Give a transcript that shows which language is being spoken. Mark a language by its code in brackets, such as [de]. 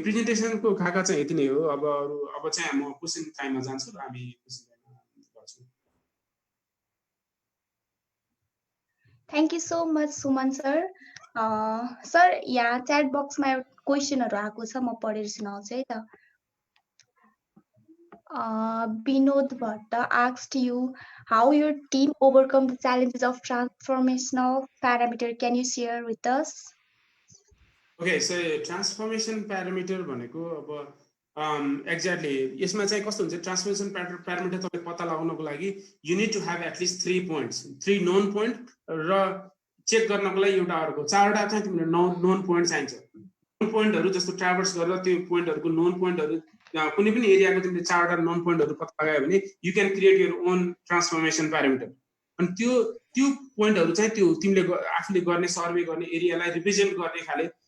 [ne] प्रेजेन्टेसनको खाका चाहिँ यति नै हो। अब चाहिँ म क्वेसन टाइममा जान्छु र हामी क्वेसन टाइममा गर्छौँ। [en] Thank you so much Suman sir. [ne] Sir यहाँ च्याट बक्समा क्वेसनहरू आएको छ, म पढेर सुनाउँछु है त। [en] Binod Bhatta asked you how your team overcome the challenges of transformational parameter. Can you share with us? [ne] Okay, so transformation parameter भनेको अब एक्ज्याक्टली यसमा चाहिँ कस्तो हुन्छ ट्रान्सफर्मेसन प्यारामिटर तपाईँ पत्ता लगाउनको लागि [en] you need to have at least 3 points [ne] 3 known point र चेक गर्नको लागि एउटा अर्को 4वटा चाहिँ तिमीले नोन पोइन्ट चाहिन्छ नोन पोइन्टहरू जस्तो ट्राभर्स गरेर त्यो पोइन्टहरूको नोन पोइन्टहरू कुनै पनि एरियाको तिमीले 4वटा नोन पोइन्टहरू पत्ता लगायो भने [en] you can create your own transformation parameter [ne] अनि त्यो पोइन्टहरू चाहिँ त्यो तिमीले आफूले गर्ने सर्वे गर्ने एरियालाई रिप्रेजेन्ट गर्ने खाले